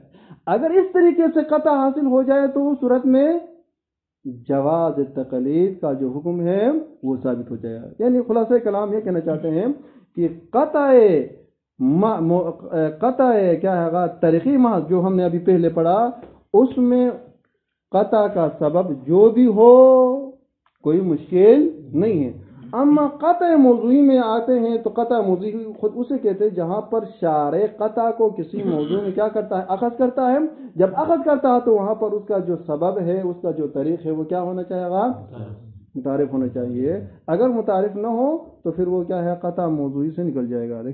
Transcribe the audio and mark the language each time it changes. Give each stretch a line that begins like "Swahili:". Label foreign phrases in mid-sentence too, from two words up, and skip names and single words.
Urdu: اگر اس طریقے سے قطع حاصل ہو جائے تو اس صورت میں جواز تقلید کا جو حکم ہے وہ ثابت ہو جائے گا۔ یعنی خلاصہ کلام یہ کہنا چاہتے ہیں کہ قطع کیا ہے تاریخی محض جو ہم نے ابھی پہلے پڑھا، اس میں قطع کا سبب جو بھی ہو کوئی مشکل نہیں ہے۔ اما قطع موضوعی میں آتے ہیں تو قطع موضوعی خود اسے کہتے ہیں جہاں پر شارع قطع کو کسی موضوع میں کیا کرتا ہے؟ اخذ کرتا ہے۔ جب اخذ کرتا ہے تو وہاں پر اس کا جو سبب ہے، اس کا جو طریق ہے وہ کیا ہونا چاہیے گا؟ متعارف ہونا چاہیے۔ اگر متعارف نہ ہو تو پھر وہ کیا ہے؟ قطع موضوعی سے نکل جائے گا۔